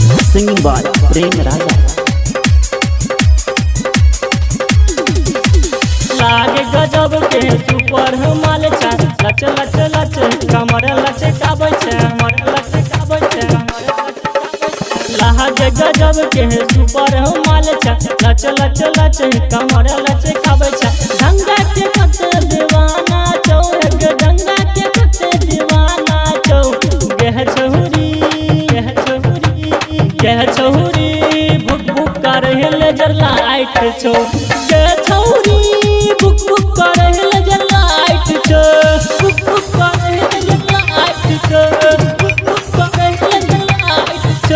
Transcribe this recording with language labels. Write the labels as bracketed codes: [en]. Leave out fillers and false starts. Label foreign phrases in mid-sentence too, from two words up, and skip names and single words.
[en] Singing by Prem Raja. [mai] लागे गजब के सुपर माल छा लच लच लच कमर लच काबै छे हमर लच काबै छे लागे गजब के सुपर माल छा लच लच लच कमर लच काबै छे ढंगा के कते दीवाना छौ गे ढंगा के कते दीवाना छौ गेह छहुरी भुक भुक कर [en] laser light [mai] छौ गे छौरी बुक बुक करे [en] laser light [mai] छो बुक बुक करे [en] laser light [mai] छो बुक बुक करे [en] laser light [mai] छो